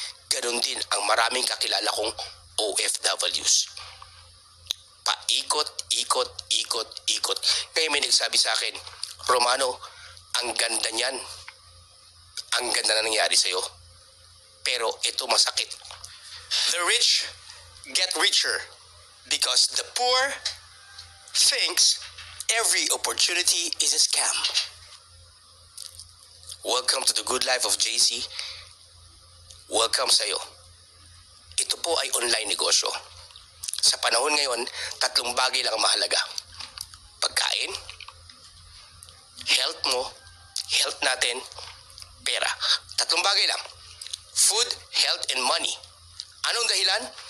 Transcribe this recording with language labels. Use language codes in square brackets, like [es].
[tl] Ganon din ang maraming kakilala kong OFWs. Paikot, ikot, ikot, ikot. Kaya may nagsabi sa akin, Romano, ang ganda niyan. Ang ganda na nangyari sa'yo. Pero ito masakit. [en] The rich get richer because the poor thinks every opportunity is a scam. Welcome to the good life of JC. [tl] Welcome sa'yo. Ito po ay online negosyo. Sa panahon ngayon, 3 bagay lang ang mahalaga. Pagkain, health mo, health natin, pera. 3 bagay lang. [en] Food, health, and money. [tl] Anong dahilan?